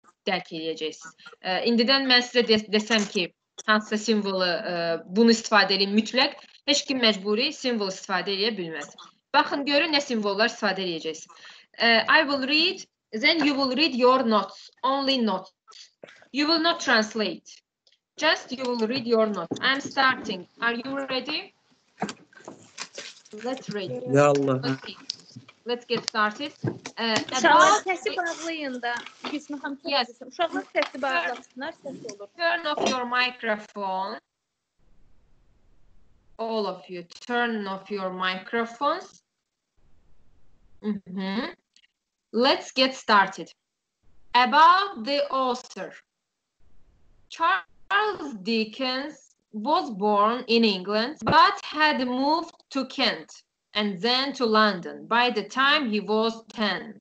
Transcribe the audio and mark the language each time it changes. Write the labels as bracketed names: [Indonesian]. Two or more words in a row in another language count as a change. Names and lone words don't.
[Azerbaijani] dərk edəcəksiniz. İndidən mən sizə desəm ki, hansısa simvolu bunu istifadə edin mütləq, heç kim məcburi simvol istifadə edə bilməz. Baxın, görün nə simvollar istifadə edəcəksiniz. [English] I will read, then you will read your notes, only notes. You will not translate. Just you will read your notes. I'm starting. Are you ready? Let's read. Yallah. Okay. Let's get started. [Azerbaijani] Uşaqlar səsi bağlayın da. Gülsümə xanım, [English] Yes. [Azerbaijani] uşaqlar səsi bağlasınlar, səs olur. [English] Turn off your microphone. All of you, turn off your microphones. Let's get started. About the author. Charles Dickens was born in England, but had moved to Kent and then to London by the time he was 10.